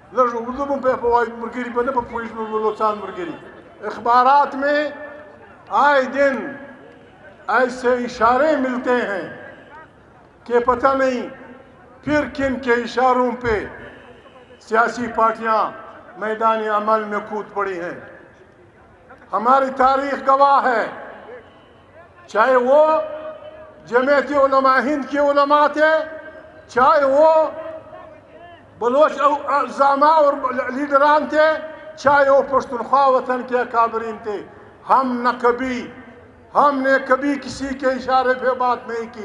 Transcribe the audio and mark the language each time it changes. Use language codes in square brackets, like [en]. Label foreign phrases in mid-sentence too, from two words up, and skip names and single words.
[ps] لږ اردو مو په وایي ملګري به نه په پوهېږي بلوچستان ملګري [ur] اخبارات میں آئے دن ایسے اشارے ملتے ہیں کہ پتہ نہیں پھر کن کے اشاروں پہ سیاسی پارٹیاں میدان عمل میں کود پڑی ہیں. ہماری تاریخ گواہ ہے، چاہے وہ جمعیت علماء ہند کے علماء تھے، چاہے وہ بلوچ زعما اور لیڈران تھے، چاہے وہ پشتونخوا وطن کے اکابرین تھے، ہم نے کبھی کسی کے اشارے پہ بات نہیں کی.